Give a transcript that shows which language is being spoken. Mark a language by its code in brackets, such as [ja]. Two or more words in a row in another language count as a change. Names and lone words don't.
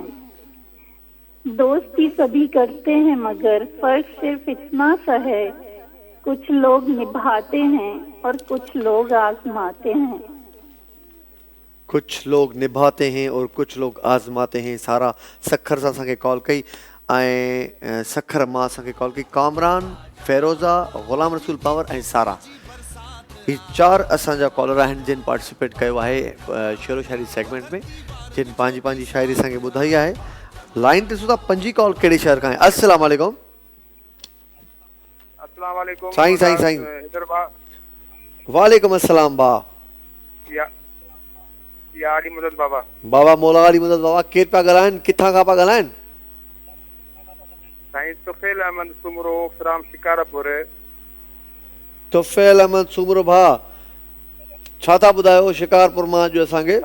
[hi] दोस्ती सभी करते हैं मगर फर्क सिर्फ इतना सा है, कुछ लोग निभाते हैं और कुछ लोग आजमाते हैं। कुछ लोग निभाते हैं और कुछ लोग आज़माते हैं। [sd] सारा सखर सां असांखे कॉल कई ऐं सखर मां असांखे कॉल कई। कामरान, फ़ैरोज़ा, ग़ुलाम रसूल पंवर ऐं सारा, ही 4 असांजा कॉलर आहिनि जिन पार्टिसिपेट कयो आहे शेरो शायरी सेगमेंट में, जिन पंहिंजी पंहिंजी शायरी असांखे ॿुधाई आहे। लाइन ते सुठा 5 कॉल कहिड़े शहर खां आहे? [ar] السلام عليكم. السلام عليكم [sd] साईं साईं साईं। [ar] وعليكم السلام [sd] बा। या अली मदद बाबा। बाबा मौला अली मदद बाबा, केरु पिया ॻाल्हाइनि, किथां खां पिया ॻाल्हाइनि? साईं तुफैल अहमद सुमरो फ्राम शिकारपुर। तुफैल अहमद सुमरो भा, छा था ॿुधायो शिकारपुर मां अॼु असांखे?